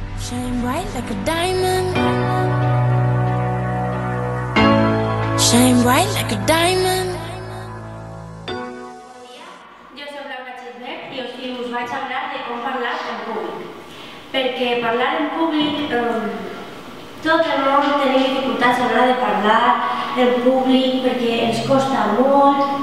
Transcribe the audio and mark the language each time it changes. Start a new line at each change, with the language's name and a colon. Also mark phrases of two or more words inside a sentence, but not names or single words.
English: Shine bright like a diamond. Shine bright like a diamond.
Catalan: Jo soc Laura Xisbert i us vaig parlar de com parlar en públic. Perquè parlar en públic, tot el món tenim dificultats a l'hora de parlar en públic perquè ens costa molt.